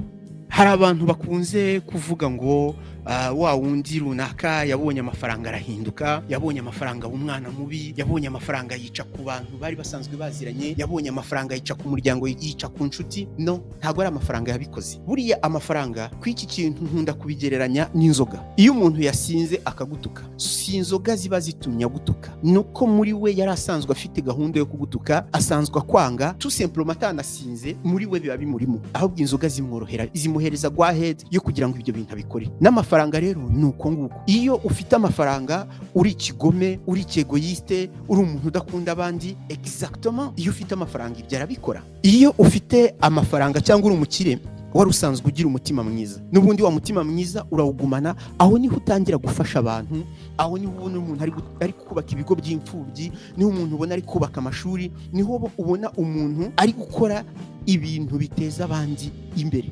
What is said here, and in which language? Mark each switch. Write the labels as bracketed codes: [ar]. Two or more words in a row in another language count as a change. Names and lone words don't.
[rw] Hari abantu bakunze kuvuga ngo wa wundi runaka yabonye amafaranga arahinduka, yabonye amafaranga umwana mubi, yabonye amafaranga yica ku bantu bari basanzwe baziranye, yabonye amafaranga yica ku muryango, yica ku nshuti. No, ntago ari amafaranga yabikoze. Buriya amafaranga kw'iki kintu nkunda kubigereranya n'inzoga. Iyo umuntu yasinze akagutuka, si inzoga ziba zitumye agutuka, nuko muri we yari asanzwe afite gahunda yo kugutuka, asanzwe akwanga, [fr] tout simplement [rw] atanasinze, muri we biba bimurimo. Ahubwo inzoga zimworohera, zimuhereza [en] go ahead [rw] yo kugira ngo ibyo bintu abikore. N'amafaranga rero nuko nguko. Iyo ufite amafaranga uri ikigome, uri egoiste, uri umuntu udakunda abandi, exactement iyo ufite amafaranga ibyo arabikora. Iyo ufite amafaranga cyangwa uri umukire wari usanzwe ugira umutima mwiza, n'ubundi wa mutima mwiza urawugumana, aho niho utangira gufasha abantu, aho niho ubona umuntu ari kubaka ibigo by'imfubyi, niho umuntu ubona ari kubaka amashuri, niho ubona umuntu ari gukora ibintu biteza abandi imbere.